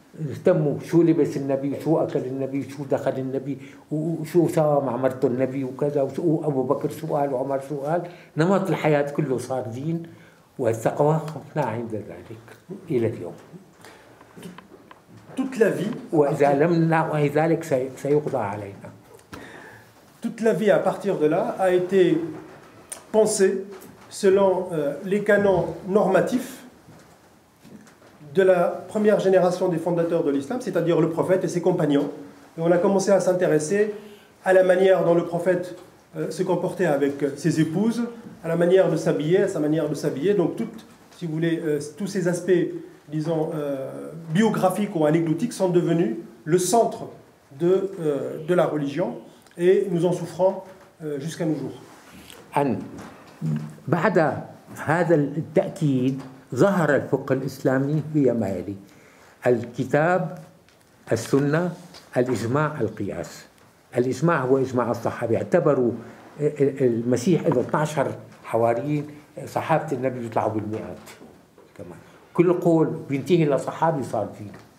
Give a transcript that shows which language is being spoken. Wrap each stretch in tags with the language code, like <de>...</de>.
<ar>اهتموا شو لبس النبي، شو أكل النبي، شو دخل النبي، وشو سوى مع مرته النبي وكذا، وشو أبو بكر شو قال وعمر شو قال. نمط الحياة كله صار دين، والتقوى خفنا عند ذلك إلى اليوم.</ar> <fr>Toute la vie,</fr> <ar>وإذا لم نعي ذلك سيقضى علينا.</ar> <fr>Toute la vie à partir de là a été pensée selon les canons normatifs de la première génération des fondateurs de l'islam, c'est-à-dire le prophète et ses compagnons. Et on a commencé à s'intéresser à la manière dont le prophète se comportait avec ses épouses, à la manière de s'habiller, à sa manière de s'habiller. Donc, si vous voulez, tous ces aspects, disons, biographiques ou anecdotiques sont devenus le centre de la religion et nous en souffrons jusqu'à nos jours.</fr> <ar>بعد هذا التأكيد ظهر الفقه الإسلامي بما يلي: الكتاب، السنة، الإجماع، القياس. الإجماع هو إجماع الصحابة، اعتبروا المسيح له 12 حواريين، صحابة النبي بيطلعوا بالمئات كمان، كل قول بينتهي لصحابي صار دين.</ar>